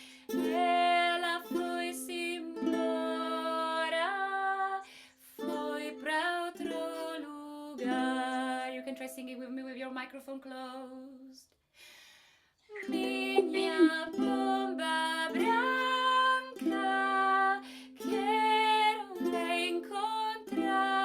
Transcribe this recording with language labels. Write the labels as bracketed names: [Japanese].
[Portuguese] Ela foi-se embora, foi pra outro lugar. [English] You can try singing with me with your microphone closed. [Portuguese] Minha pomba branca, quero lhe encontrar.